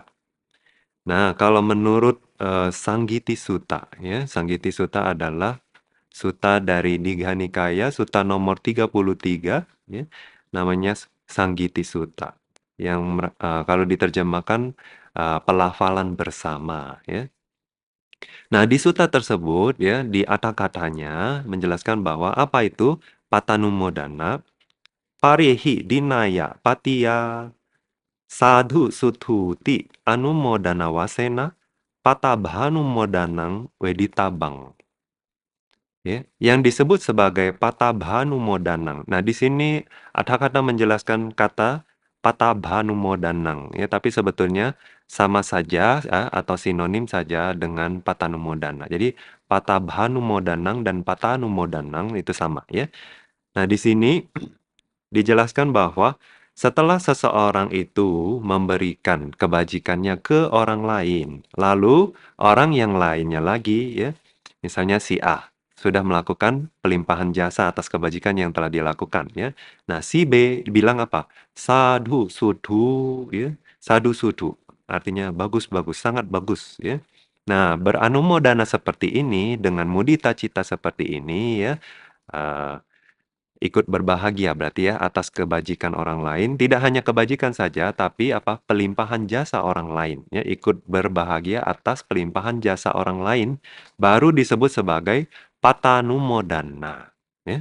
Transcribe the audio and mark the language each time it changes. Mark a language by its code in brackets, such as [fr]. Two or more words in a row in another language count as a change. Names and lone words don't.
[id] Nah, kalau menurut Sanggiti Sutta ya, Sanggiti Sutta adalah sutta dari Digha Nikaya, sutta nomor 33 ya, namanya Sanggiti Sutta yang kalau diterjemahkan pelafalan bersama ya. Nah, di sutta tersebut ya di kata-katanya menjelaskan bahwa apa itu patanumodana, [pi] parihi dinaya patia sadhu suthuti anumodana wasena patabhanumodanang weditabang. [id] Ya, yang disebut sebagai patabhanumodanang. Nah, di sini ada kata menjelaskan kata patabhanumodanang ya, tapi sebetulnya sama saja ya, atau sinonim saja dengan patanumodana. Jadi patabhanumodanang dan patanumodanang itu sama ya. Nah, di sini dijelaskan bahwa setelah seseorang itu memberikan kebajikannya ke orang lain, lalu orang yang lainnya lagi ya, misalnya si A sudah melakukan pelimpahan jasa atas kebajikan yang telah dilakukan ya. Nah, si B bilang apa? [pi] Sadhu sudhu ya. Sadhu sudhu [id] artinya bagus bagus, sangat bagus ya. Nah, beranumodana seperti ini dengan [pi] mudita cita [id] seperti ini ya. eh, Ikut berbahagia berarti ya atas kebajikan orang lain, tidak hanya kebajikan saja tapi apa pelimpahan jasa orang lain ya, ikut berbahagia atas pelimpahan jasa orang lain baru disebut sebagai patanumodana ya.